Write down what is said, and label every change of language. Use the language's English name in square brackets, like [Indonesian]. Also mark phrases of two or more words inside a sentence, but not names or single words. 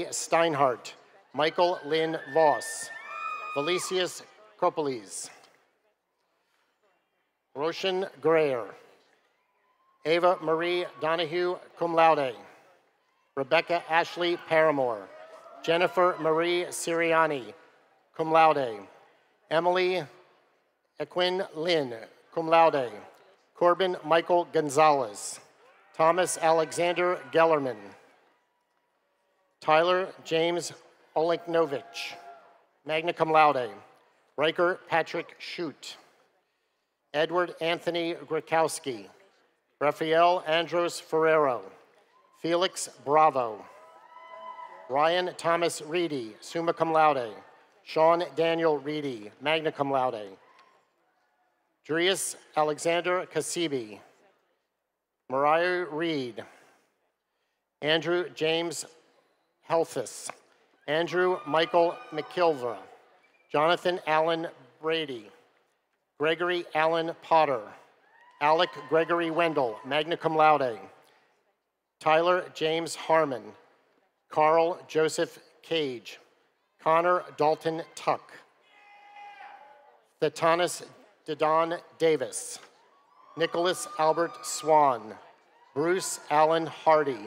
[English] Steinhardt, Michael Lynn Voss, Felicius Copolis, Roshan Greer, Ava Marie Donahue, [Latin] cum laude, [English] Rebecca Ashley Paramore, Jennifer Marie Siriani, [Latin] cum laude, [English] Emily Equin Lynn, [Latin] cum laude, [English] Corbin Michael Gonzalez, Thomas Alexander Gellerman, Tyler James Olinknovich, [Latin] magna cum laude, [English] Riker Patrick Shute, Edward Anthony Grakowski, Rafael Andros Ferrero, Felix Bravo, Ryan Thomas Reedy, [Latin] summa cum laude, [English] Sean Daniel Reedy, [Latin] magna cum laude, [English] Darius Alexander Kasibi, Mariah Reed, Andrew James Helfis, Andrew Michael McKilver, Jonathan Allen Brady, Gregory Allen Potter, Alec Gregory Wendell, [Latin] magna cum laude. [English] Tyler James Harmon. Carl Joseph Cage. Connor Dalton Tuck. Thetanis Didon Davis. Nicholas Albert Swan. Bruce Allen Hardy.